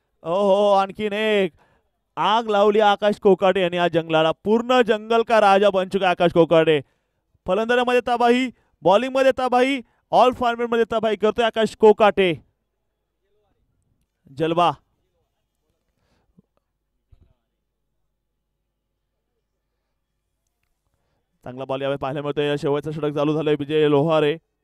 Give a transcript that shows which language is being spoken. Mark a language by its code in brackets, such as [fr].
[mr] ओहो, आणखीन एक आग लावली आकाश कोकाटे यांनी या जंगलाला. [hi] पूर्ण जंगल का राजा बन चुका आकाश कोकाटे. [mr] फलंदाजीमध्ये तबाही, बॉलिंग मध्ये तबाही, ऑल फॉर्मेट मध्ये तबाही करतोय आकाश कोकाटे. [hi] जलवा. [mr] चांगला बॉल यावेळी पाहायला मिळतोय. शेवटचं षटक चालू झालंय विजय लोहारे.